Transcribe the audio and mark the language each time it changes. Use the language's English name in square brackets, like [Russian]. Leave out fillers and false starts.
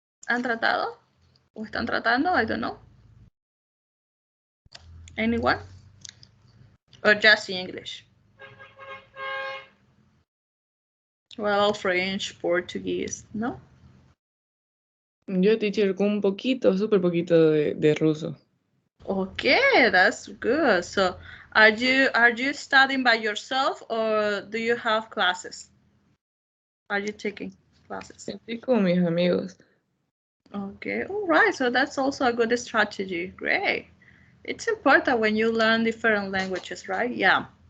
[Spanish] ¿Han tratado? ¿O están tratando? [English] I don't know. Anyone? Or just English? Well, French, Portuguese, no? [Spanish] Yo, teacher, con un poquito, súper poquito de ruso. [English] Okay, that's good. So, are you studying by yourself or do you have classes? Are you taking classes? [Spanish] Estoy con mis amigos. [English] Okay, all right. So that's also a good strategy. Great. It's important when you learn different languages, right? Yeah.